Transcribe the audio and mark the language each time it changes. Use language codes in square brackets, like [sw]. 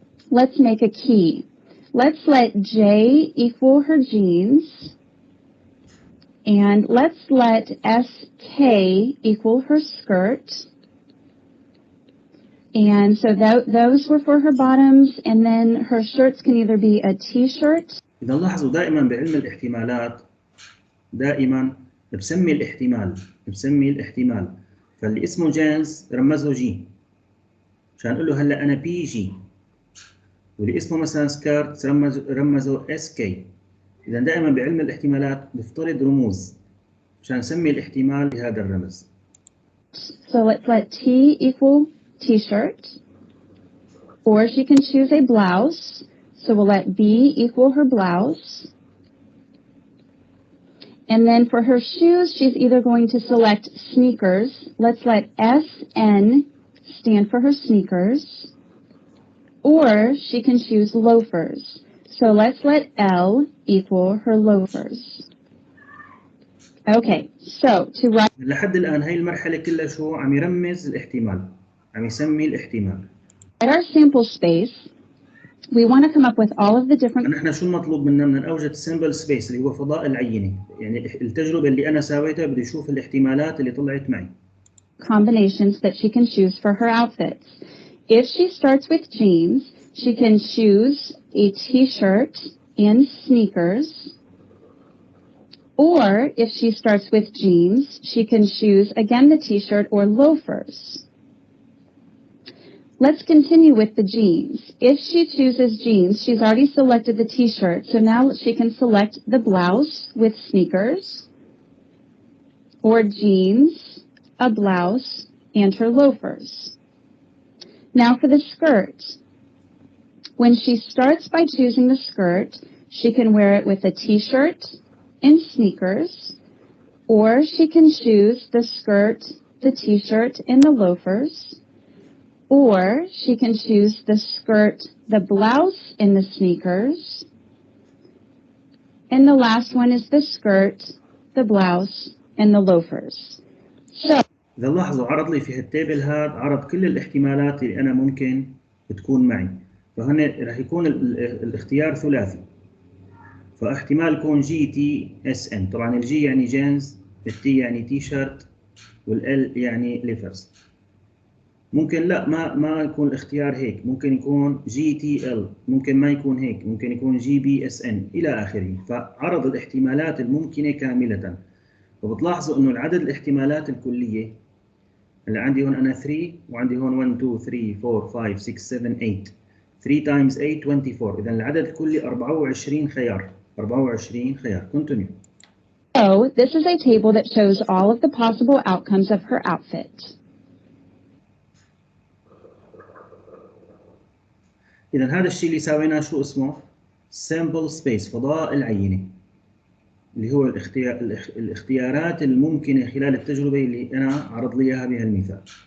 [en] Let's make a key. Let's let J equal her jeans, and let's let SK equal her skirt. And so those were for her bottoms, and then her shirts can either be a t-shirt. [ar] إذا لاحظوا دائما بعلم الاحتمالات دائما بسمي الاحتمال فاللي اسمه جينز رمزه جي عشان اقول له هلا انا بي جي، واللي اسمه مثلا سكارت رمزه اس كي. اذا دائما بعلم الاحتمالات نفترض رموز عشان نسمي الاحتمال بهذا الرمز. [en] So let's let T equal t-shirt, or she can choose a blouse. So we'll let B equal her blouse. And then for her shoes, she's either going to select sneakers. Let's let SN stand for her sneakers. Or she can choose loafers. So let's let L equal her loafers. Okay, so to write [ar] لحد الآن هاي المرحلة كلها شو عم يرمز الاحتمال، عم يسمي الاحتمال. [en] our sample space, we want to come up with all of the different [ar] نحن شو المطلوب منا؟ بدنا نوجد سامبل سبيس اللي هو فضاء العينة، يعني التجربة اللي أنا سويتها بدي أشوف الاحتمالات اللي طلعت معي. [en] combinations that she can choose for her outfits. If she starts with jeans, she can choose a t-shirt and sneakers. Or if she starts with jeans, she can choose again the t-shirt or loafers. Let's continue with the jeans. If she chooses jeans, she's already selected the t-shirt, so now she can select the blouse with sneakers, or jeans, a blouse, and her loafers. Now for the skirt. When she starts by choosing the skirt, she can wear it with a t-shirt and sneakers, or she can choose the skirt, the t-shirt, and the loafers, or she can choose the skirt, the blouse, and the sneakers, and the last one is the skirt, the blouse, and the loafers. So [ar] إذا لاحظوا عرض لي في هالتيبل هذا عرض كل الاحتمالات اللي أنا ممكن تكون معي، فهنا راح يكون الاختيار ثلاثي، فاحتمال يكون جي تي اس ان. طبعا الجي يعني جينز، التي يعني تي شيرت، والال يعني ليفرز. ممكن لا ما يكون الاختيار هيك، ممكن يكون جي تي ال، ممكن ما يكون هيك، ممكن يكون جي بي اس ان الى اخره. فعرض الاحتمالات الممكنه كامله. وبتلاحظوا انه العدد الاحتمالات الكليه اللي عندي هون انا 3 وعندي هون 1 2 3 4 5 6 7 8 3 times 8 24. اذا العدد الكلي 24 خيار. 24 خيار. [en] Continue. So this is a table that shows all of the possible outcomes of her outfit. [ar] إذا هذا الشيء اللي سويناه شو اسمه؟ sample space، فضاء العينة. اللي هو الاختيارات الممكنة خلال التجربة اللي أنا عرض لي إياها بهالمثال.